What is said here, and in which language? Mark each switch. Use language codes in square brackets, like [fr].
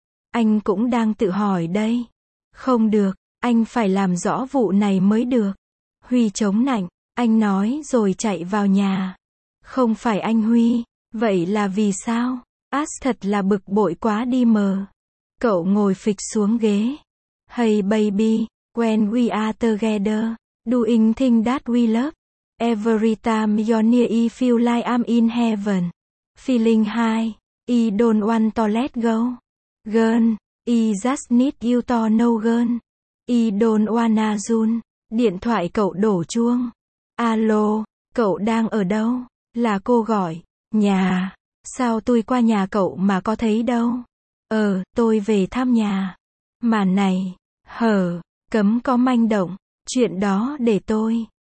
[vi] Anh cũng đang tự hỏi đây. Không được, anh phải làm rõ vụ này mới được. Huy chống nạnh, anh nói rồi chạy vào nhà. Không phải anh Huy, vậy là vì sao? Ash thật là bực bội quá đi mờ. Cậu ngồi phịch xuống ghế. [en] Hey baby, when we are together, doing things that we love. Every time you're near, I feel like I'm in heaven. Feeling high, I don't want to let go. Girl, I just need you to know, girl. I don't wanna run. [vi] Điện thoại cậu đổ chuông. Alo, cậu đang ở đâu? Là cô gọi. Nhà. Sao tôi qua nhà cậu mà có thấy đâu? Ờ, tôi về thăm nhà. Mà này, hở, cấm có manh động. Chuyện đó để tôi.